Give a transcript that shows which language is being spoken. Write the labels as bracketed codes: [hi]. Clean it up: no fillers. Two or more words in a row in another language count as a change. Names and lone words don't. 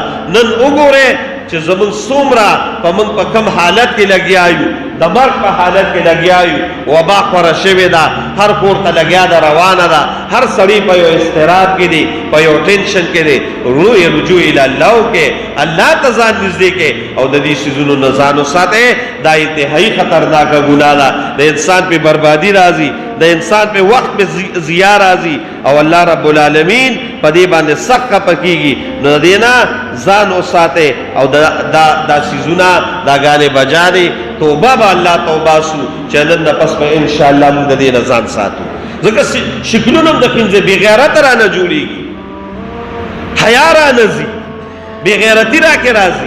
[ps] نن وګورئ چې زمونږ څومره په موږ په کم حالت کې لګیا یو، د مرګ په حالت کې لګیا یو، وبا خوره شوې ده، هر کور ته لګیا ده، روانه ده، هر سړی په یو اضطراب کې دی، په یو ټینشن کې دی. وروڼو یې [ar] رجوع الی الله [ps] وکړئ، الله ته ځان نږدې کړئ او د دې څیزونو نه ځان وساتئ. دا انتهایي خطرناکه ګناه ده، د انسان پې بربادي راځي، د انسان پہ وقت پہ ضیاء راځي او الله رب العالمین په دې باندې سخت خفه کیږي. نو دې نه ځان وساتئ او دا څیزونه دا ګانې بجانې توبه به الله توبه سو چې نن نه پس به انشاءالله موږ د دې نه ځان ساتو. ځکه شکلونه هم د پنځه بېغیرته رانه جوړېږي، حیا رانه ځي، بېغیرتي راکې راځي.